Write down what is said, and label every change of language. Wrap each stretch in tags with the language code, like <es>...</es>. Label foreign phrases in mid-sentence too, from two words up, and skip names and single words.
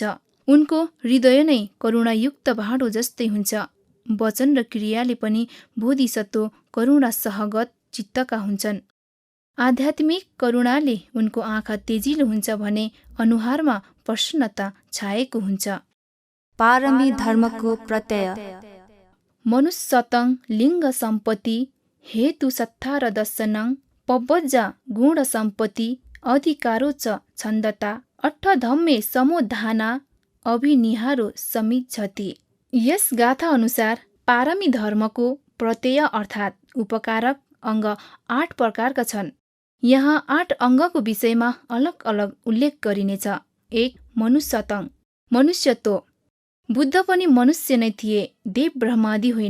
<ne>उनको हृदय नै करुणायुक्त भाँडो जस्तै हुन्छ। वचन र क्रियाले पनि बोधिसत्व करुणा सहगत चित्तका हुन्छन्। आध्यात्मिक करुणाले उनको आँखा तेजिलो हुन्छ भने अनुहारमा प्रसन्नता छाएको हुन्छ। पारमी धर्मको प्रत्यय।</ne> <pi>मनुष्यतं लिङ्ग सम्पत्ति हेतु सत्तार दर्शनं पब्बजा गुण सम्पत्ति अधिकारो च छन्दता अट्ठधम्मे समोधाना अभिनिहारो समिच्छति।</pi> <ne>यस गाथा अनुसार पारमी धर्मको प्रत्यय अर्थात् उपकारक अङ्ग 8 प्रकारका छन्। यहाँ 8 अङ्गको विषयमा अलग अलग उल्लेख गरिनेछ। 1. मनुष्यतं, मनुष्यत्व। बुद्ध पनि मनुष्य नै थिए, देव ब्रह्मादि होइन।</ne>